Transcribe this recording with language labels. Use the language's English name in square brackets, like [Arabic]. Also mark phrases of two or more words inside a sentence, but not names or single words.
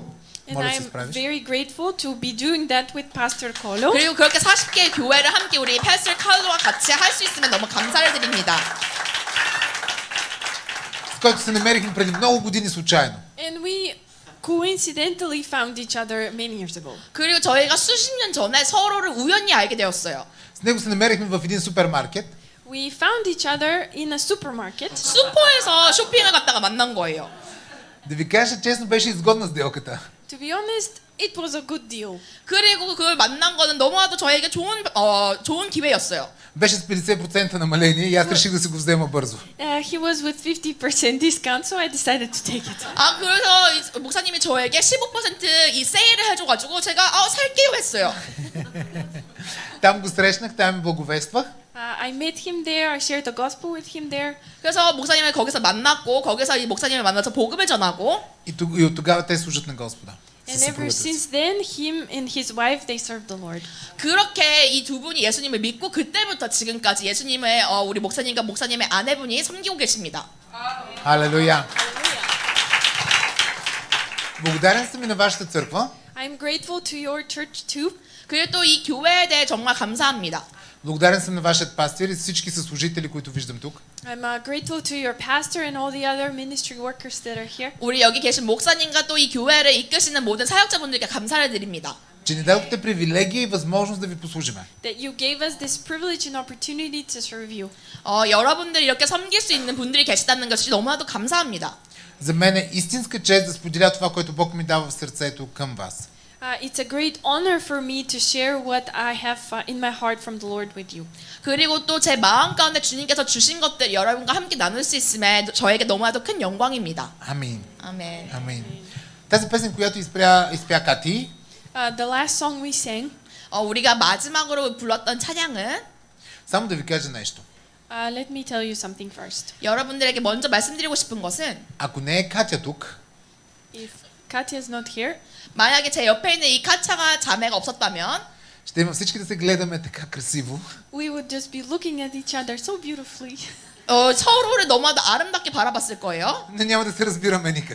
[English] And [Bulgarian] Моля да се [English] I'm [Bulgarian] справиш. [English] very grateful to be doing that with Pastor Kolo. [Korean] 그리고 그렇게 40개의 교회를 함께 우리 패스터 칼로와 같이 할 수 있으면 너무 감사를 드립니다. [Bulgarian] С който се намерихме преди много години случайно. [English] And we coincidentally found each other many years ago. [Korean] 그리고 저희가 수십 년 전에 서로를 우연히 알게 되었어요. [Bulgarian] С него се намерихме в един супермаркет. [English] We found each other in a supermarket. [Korean] 슈퍼에서 쇼핑을 갔다가 만난 거예요. [Bulgarian] Да ви кажа честно, беше изгодна сделката. [English] To be honest, it was a good deal. [Korean] 그리고 그걸 만난 거는 너무나도 저에게 좋은 기회였어요. [Bulgarian] Беше с 50% намаление и аз реших да си го взема бързо. [English] He was with 50% discount, so I decided to take it. [Korean] 그래서 목사님이 저에게 15% 이 세일을 해줘가지고 제가 살게요 했어요. [Bulgarian] Там го срещнах, там ми благовествах. [English] I met him there. I shared the gospel with him there. [Korean] 그래서 목사님을 거기서 만났고 거기서 이 목사님을 만나서 복음을 전하고 [Bulgarian] И от тогава те служат на Господа. [English] And ever since then, him and his wife, they serve the Lord. [Korean] 그렇게 이 두 분이 예수님을 믿고 그때부터 지금까지 예수님의 우리 목사님과 목사님의 아내분이 섬기고 계십니다. [Bulgarian] Алелуя! Благодарен съм и на вашата църква. [English] I'm grateful to your church too. [Korean] 그리고 또 이 교회에 대해 정말 감사합니다. [Bulgarian] Благодарен съм на вашият пастир и всички съслужители, които виждам тук. [English] I'm grateful to your pastor and all the other ministry workers that are here. [Korean] 우리 여기 계신 목사님과 또 이 교회를 이끄시는 모든 사역자분들께 감사를 드립니다. [Bulgarian] Че ни дадохте привилегия и възможност да ви послужиме. [English] That you gave us this privilege and opportunity to serve you. [Korean] 여러분들이 이렇게 섬길 수 있는 분들이 계시다는 것이 너무나도 감사합니다. [Bulgarian] За мен е истинска чест да споделя това, което Бог ми дава в сърцето към вас. [English] It's a great honor for me to share what I have in my heart from the Lord with you. [Korean] 그리고 또 제 마음 가운데 주님께서 주신 것들 여러분과 함께 나눌 수 있음에 저에게 너무나도 큰 영광입니다. [Bulgarian] Амин. [Korean] 아멘. [Bulgarian] Амин. Тази песен, която изпя Кати, [English] The last song we sang, [Korean] 우리가 마지막으로 불렀던 찬양은 [Bulgarian] само да ви кажа нещо. [English] let me tell you something first. [Korean] 여러분들에게 먼저 말씀드리고 싶은 것은 [Bulgarian] Ако не е Катя тук, [English] If Katya is not here, [Korean] 만약에 제 옆에 있는 이 카차가 자매가 없었다면 [Bulgarian] ще има всички да се гледаме така красиво. [English] we would just be looking at each other so beautifully, [Korean] 서로를 너무나도 아름답게 바라봤을 거예요. [Bulgarian] Но няма да се разбираме никак.